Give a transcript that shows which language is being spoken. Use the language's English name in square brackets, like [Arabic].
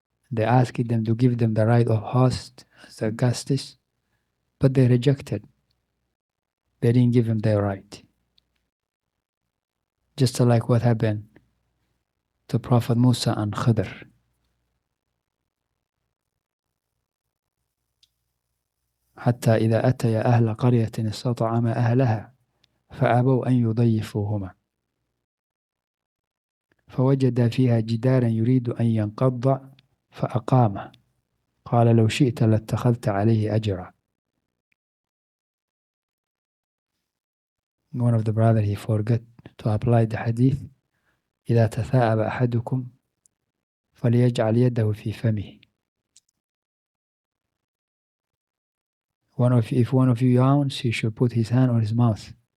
[English] They asked them to give them the right of host as the guests, but they rejected. They didn't give them their right. Just like what happened to Prophet Musa and Khidr. [Arabic] حتى إذا أتيا أهل قرية استطعما أهلها فأبوا أن يضيفوهما فوجد فيها جدارا يريد أن ينقض فأقامه قال لو شئت لاتخذت عليه أجرا. [English] One of the brothers, he forgot to apply the hadith: [Arabic] إذا تثاءب أحدكم فليجعل يده في فمه. [English] If one of you yawns, he should put his hand on his mouth.